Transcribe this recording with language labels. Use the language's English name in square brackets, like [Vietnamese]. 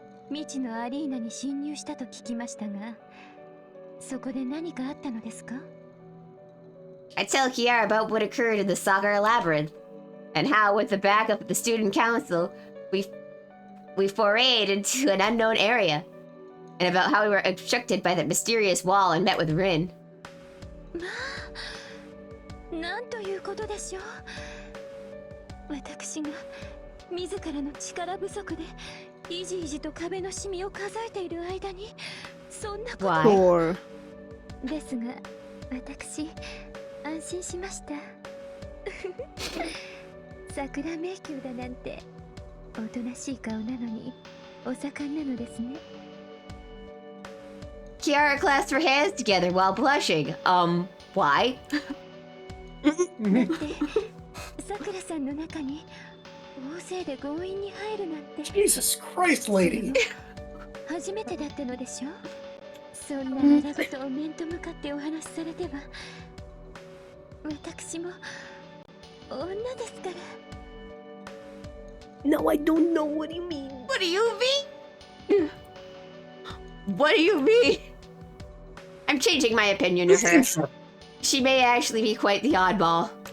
[Japanese] 未知のアリーナに侵入したと聞きましたが、そこで何かあったのですか? [English] I tell Kiara about what occurred in the Sagar Labyrinth, and how, with the backup of the student council, we forayed into an unknown area, and about how we were obstructed by that mysterious wall and met with Rin. [Japanese] まあ、なんということでしょう。私が自らの力不足でいじいじと壁のシミを数えている間にそんなことを。ですが、私安心しました。桜迷宮だなんておとなしい顔なのにお盛んなのですね。 [English] Kiara clasped her hands together while blushing. Why? [Japanese] だって桜さんの中に大勢で強引に入るなんて [English] Jesus Christ, lady! [Japanese] 初めてだったのでしょ。そんな荒事を面と向かってお話しされては私も女ですから。 [English] No, I don't know what you mean. What do you mean? What do you mean? I'm changing my opinion of her. She may actually be quite the oddball.